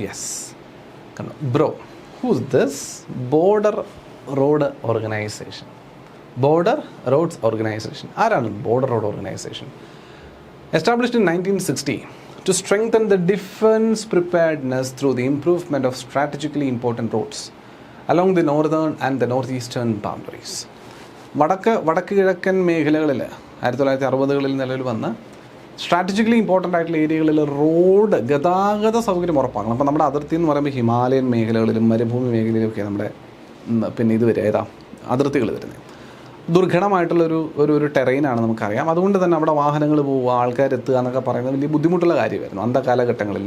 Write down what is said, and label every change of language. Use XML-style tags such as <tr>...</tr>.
<en>Yes, bro, who's this border road organisation?</en> <ml>Border roads organisation ആരാണ്?</ml> <en>Border road organisation established in 1960 to strengthen the defense preparedness through the improvement of strategically important roads along the northern and the northeastern boundaries.</en> <ml>വടക്ക് കിഴക്കൻ മേഖലകളിൽ 1960-കളിൽ നിലവിൽ വന്ന് strategically important ആയിട്ടുള്ള ഏരിയകളിൽ road ഗതാഗത സൗകര്യം ഉറപ്പാക്കണം. അപ്പോൾ നമ്മുടെ അതിർത്തി എന്ന് പറയുമ്പോൾ ഹിമാലയൻ മേഖലകളിലും മരുഭൂമി മേഖലയിലുമൊക്കെ നമ്മുടെ പിന്നെ ഇത് വരെ ഏതാ അതിർത്തികൾ വരുന്നത്. ദുർഘടമായിട്ടുള്ളൊരു ഒരു ടെറൈനാണ് നമുക്കറിയാം. അതുകൊണ്ട് തന്നെ അവിടെ വാഹനങ്ങൾ പോവുക, ആൾക്കാരെത്തുക എന്നൊക്കെ പറയുന്നത് വലിയ ബുദ്ധിമുട്ടുള്ള കാര്യമായിരുന്നു അന്ത കാലഘട്ടങ്ങളിൽ.</ml>